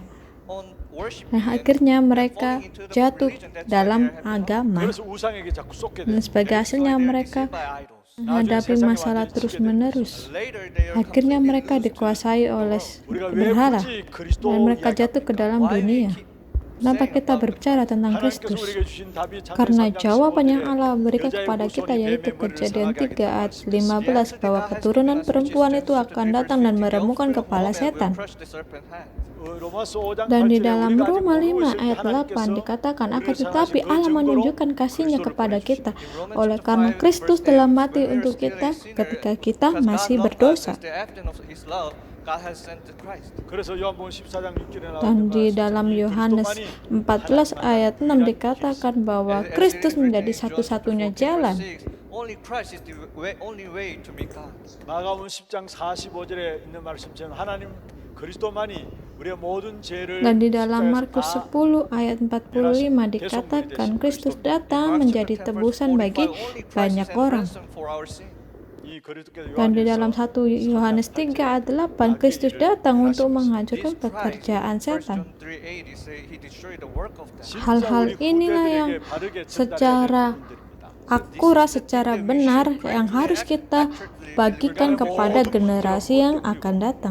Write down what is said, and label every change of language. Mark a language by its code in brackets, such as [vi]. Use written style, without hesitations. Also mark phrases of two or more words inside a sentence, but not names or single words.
[id] Nah, akhirnya mereka jatuh dalam agama, dan sebagai hasilnya mereka menghadapi masalah terus-menerus. Akhirnya mereka dikuasai oleh berhala, dan mereka jatuh ke dalam dunia. Kenapa kita berbicara tentang [ko] 하나님께서 [id] Kristus? [ko] 우리에게 주신 답이 창세기 [id] Karena [ko] 3장 [id] jawaban yang [ko] 15절에 [id] Allah berikan [ko] 여자의 [id] kepada kita [ko] 후손이 [id] yaitu [ko] 뱀의 머리를 [id] Kejadian [ko] 상하게 [id] 3 ayat [ko] 하겠다. [id] 15 bahwa keturunan perempuan itu akan datang dan meremukkan kepala setan. [ko] 로마서 5장 [id] Dan di [ko] 8절에 [id] dalam [ko] 우리가 아직 [id] Roma 5 [ko] 모르고 있을 때 [id] ayat 8 [ko] 하나님께서 [id] dikatakan akan [ko] 우리를 [id] tetapi [ko] 사랑하신 그 [id] Allah [ko] 증거로 [id] menunjukkan kasih-Nya [ko] 그리스도를 [id] kepada [ko] 보내주시고 [id] kita oleh karena Kristus telah mati untuk kita ketika kita masih berdosa. [ko] 그래서 요한복음 14장 6절에 [id] Dan di [ko] 나오는 [id] dalam Yohanes 14 ayat 6 dikatakan bahwa Kristus menjadi satu-satunya jalan. [ko] 마가복음 10장 45절에 있는 말씀처럼 하나님 그리스도만이 우리의 모든 죄를 [id] Dan di dalam Markus [ko] 십자가에서 [id] 10 ayat 45 dikatakan Kristus datang menjadi tebusan bagi banyak orang. [ko] 이 그리스도께서 [id] Dan di dalam [ko] 요한일서 [id] 1 Yohanes 3 ayat 8 Kristus datang untuk menghancurkan pekerjaan setan. Hal-hal inilah yang secara akurat, secara benar yang harus kita bagikan kepada generasi yang akan datang.